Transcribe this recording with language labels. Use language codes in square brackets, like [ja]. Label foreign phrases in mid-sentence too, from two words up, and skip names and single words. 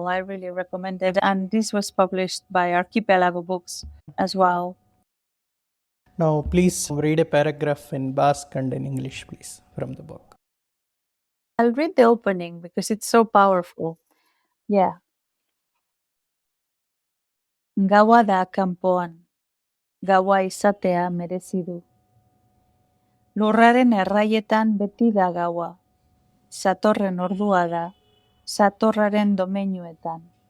[en] I really recommend it. And this was published by Archipelago Books as well. Now, please read a paragraph in Basque and in English, please, from the book. I'll read the opening because it's so powerful. Yeah. [eu] Gaua da kanpoan. Gaua izatea merezi du. Lurraren erraietan beti da gaua. Satorren ordua da, satorraren domeinuetan.